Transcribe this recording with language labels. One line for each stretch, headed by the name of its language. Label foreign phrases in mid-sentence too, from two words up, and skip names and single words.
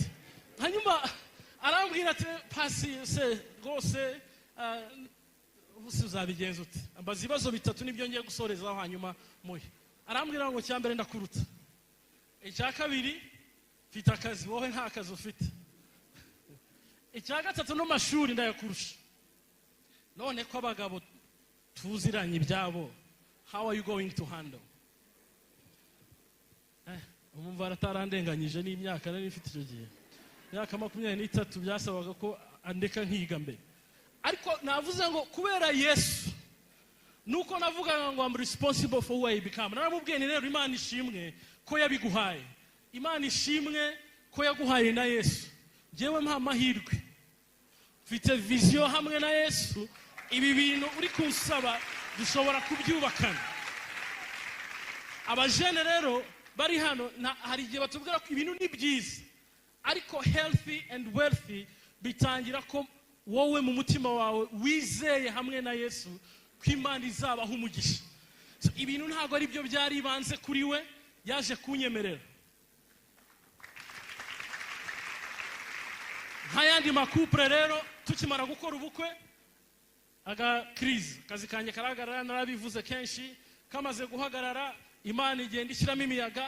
Kinyarwanda: Hanyuma arambwira ati pasi se rwose ubusi uzabigenza ute, ambaza ibibazo 3 nibyo ngiye gusorezaho. Hanyuma muhe arambwira ngo cyambere ndakuruta, icya kabiri mfite akazi wowe nta kazi ufite, icya gatatu no mashuri ndayakurusha, none ko abagabo tuziranye ibyabo,
English: how are you going to handle?
Kinyarwanda: Umumva aratarandenganyije n'imyaka nari mfite icyo gihe, imyaka 23 byasabaga ko andeka nkiga mbere. Ariko navuze ngo kubera Yesu nuko navuga ngo
English: I'm responsible for who I become.
Kinyarwanda: Naramubwiye rero Imana ishimwe ko yabiguhaye, Imana ishimwe ko yaguhaye na Yesu. Jewe mpa mahirwe, mfite vision hamwe na Yesu, ibi bintu uri kunsaba dushobora kubyubakana. Abajene rero bari hano hari igihe batubwira ko ibintu ni byiza, ariko
English: healthy and wealthy
Kinyarwanda: bitangira ko wowe mu mutima wawe wizeye hamwe na Yesu ko Imana izabaho umugisha. Ibintu ntago ari byo byari ibanze kuri we, yaje kunyemerera. Nk'ayandi makupure rero tukimara gukora ubukwe, aga crise kazi kanye karagarara, narabivuze kenshi, kamaze guhagarara Imana igenda ishyiramo imiyaga.